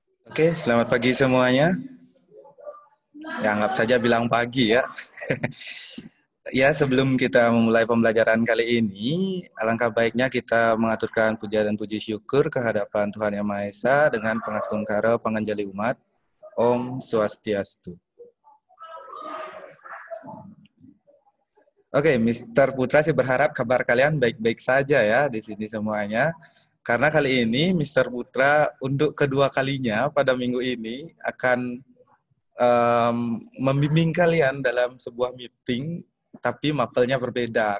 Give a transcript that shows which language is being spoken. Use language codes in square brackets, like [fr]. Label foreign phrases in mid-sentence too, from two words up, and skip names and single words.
[id] Oke, selamat pagi semuanya. Ya, anggap saja bilang pagi ya. Ya, sebelum kita memulai pembelajaran kali ini, alangkah baiknya kita mengaturkan puja dan puji syukur kehadapan Tuhan Yang Maha Esa dengan pangastungkara panganjali umat. [sa] Om Swastiastu. [id] Oke, Mr. Putra sih berharap kabar kalian baik-baik saja ya di sini semuanya. Karena kali ini Mr. Putra untuk kedua kalinya pada minggu ini akan membimbing kalian dalam sebuah meeting, tapi mapelnya berbeda.